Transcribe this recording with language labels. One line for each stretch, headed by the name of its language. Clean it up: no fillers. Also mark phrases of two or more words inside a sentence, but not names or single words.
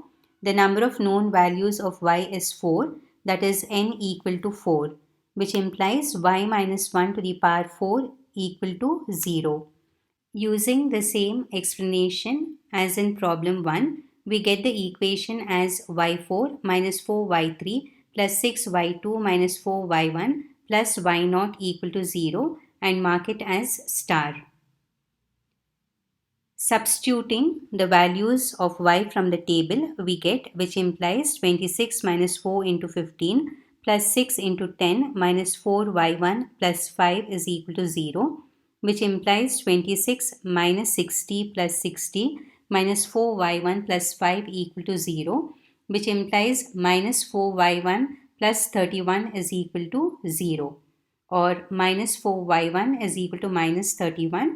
English: The number of known values of y is 4, that is n equal to 4, which implies y minus 1 to the power 4 equal to 0. Using the same explanation as in problem 1, we get the equation as y4 minus 4y3 plus 6y2 minus 4y1 plus y0 equal to 0 and mark it as star. Substituting the values of y from the table, we get, which implies 26 minus 4 into 15 plus 6 into 10 minus 4y1 plus 5 is equal to 0, which implies 26 minus 60 plus 60 minus 4y1 plus 5 equal to 0, which implies minus 4y1 plus 31 is equal to 0, or minus 4y1 is equal to minus 31.